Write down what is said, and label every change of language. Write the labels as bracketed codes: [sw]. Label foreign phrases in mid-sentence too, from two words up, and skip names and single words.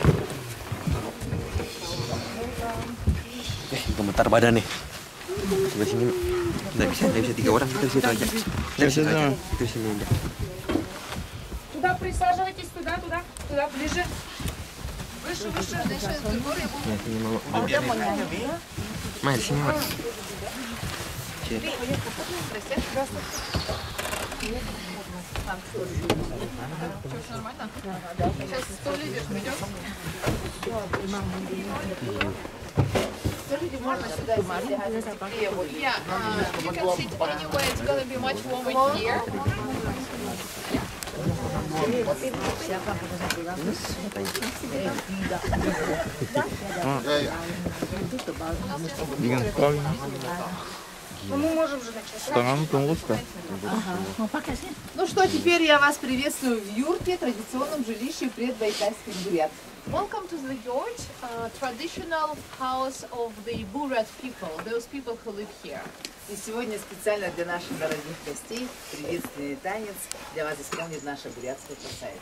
[id] Gemetar badan nih. Coba sini. Nggak bisa 3 orang, kita situ aja. Kita sini aja. [ru] Туда присаживайтесь, туда, ближе. Выше, дальше, горы. [id] Ya, sini mau. Mari sini, Mak. [ru] Все нормально? Сейчас 100 лидеров придет. [en] Yeah, you can sit anywhere. It's gonna be much warmer here. [ru] Ну, мы можем же начать. Ну что, теперь я вас приветствую в юрте, традиционном жилище предбайкальских бурят. [en] Welcome to the yurt, traditional house of the Buryat people, those people who live here. [ru] И сегодня специально для наших дорогих гостей приветственный танец для вас исполнит наша бурятская красавица.